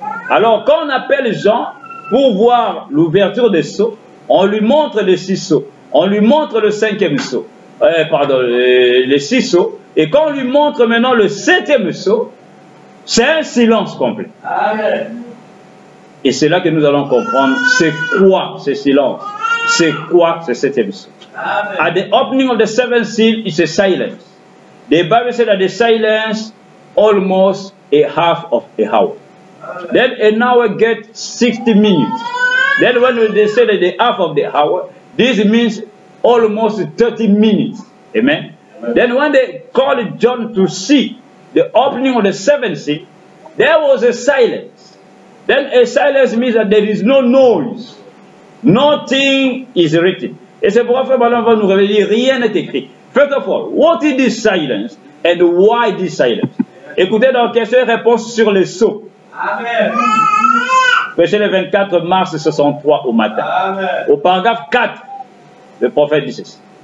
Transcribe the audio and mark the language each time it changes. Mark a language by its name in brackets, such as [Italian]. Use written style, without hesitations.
[French] Alors, quand on appelle Jean pour voir l'ouverture des sceaux, on lui montre les 6 sceaux. On lui montre le 5e sceau. Les 6 sceaux. Et quand on lui montre maintenant le 7e sceau, c'est un silence complet. Amen. Et c'est là que nous allons comprendre c'est quoi ce silence. C'est quoi ce 7e sceau. Amen. [English] At the opening of the 7th seal, it's a silence. The Bible said that the silence almost a half of an hour. Amen. Then an hour gets 60 minutes. Then when they say that the half of the hour, this means almost 30 minutes. Amen. Amen. Then when they called John to see the opening of the 7th seal, there was a silence. Then a silence means that there is no noise. Nothing is written. [French] Et c'est pourquoi Frère Balaam va nous révéler, rien n'est écrit. [English] First of all, what is this silence and why this silence? [French] Écoutez dans question et réponse sur les sceaux. Amen. Prêché le 24 mars 63 au matin. Amen. Au paragraphe 4, le prophète dit ceci.